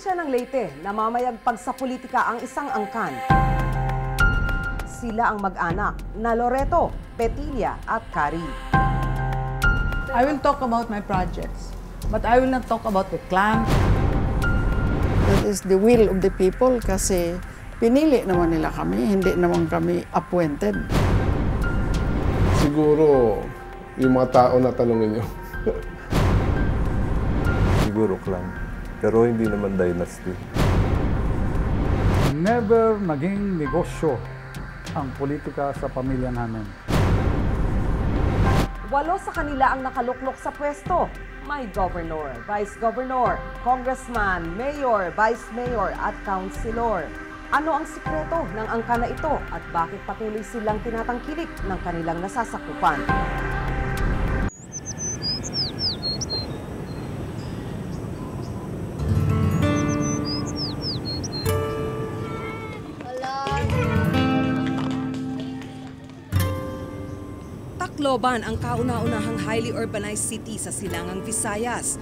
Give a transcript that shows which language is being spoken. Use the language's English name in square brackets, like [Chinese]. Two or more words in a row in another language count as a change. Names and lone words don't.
[Filipino] Leyte, namamayagpag sa politika ang isang angkan. Sila ang mag-anak na Loreto, Petilla at Cari. [English] I will talk about my projects, but I will not talk about the clan. That is the will of the people [Filipino] kasi pinili naman nila kami, hindi naman kami appointed. Siguro yung mga tao na tanongin nyo. Siguro clan, pero hindi naman dynasty. Never naging negosyo ang politika sa pamilya namin. 8 sa kanila ang nakaluklok sa pwesto. May governor, [English] vice governor, congressman, mayor, vice mayor at councilor. [Filipino] Ano ang sikreto ng angka na ito at bakit patuloy silang tinatangkilik ng kanilang nasasakupan? Tacloban ang kauna-unahang [English] highly urbanized city [Filipino] sa Silangang Visayas.